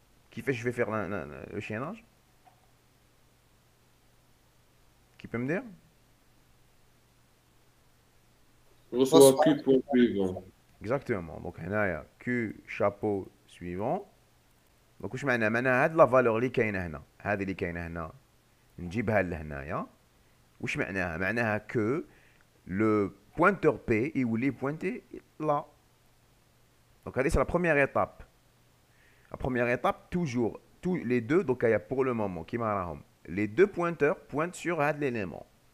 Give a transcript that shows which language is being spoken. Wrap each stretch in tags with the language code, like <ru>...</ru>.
<fr>Qui fait je vais faire le chaînage? Qui peut me dire? Reçoit Q point suivant. Exactement. Donc</fr> <ar>هنايا</ar> <fr>Q chapeau suivant.</fr> <ar>Donc واش معناها هاد لا فالور اللي كاينه هنا، هذه اللي كاينه هنا نجيبها لهنايا. واش معناها</ar> <fr>que le pointeur P</fr> <ar>يولي</ar> <fr>pointé là. Donc allez, c'est la première étape. La première étape, toujours, tous les deux, donc il y a pour le moment, les deux pointeurs pointent sur l'élément.</fr>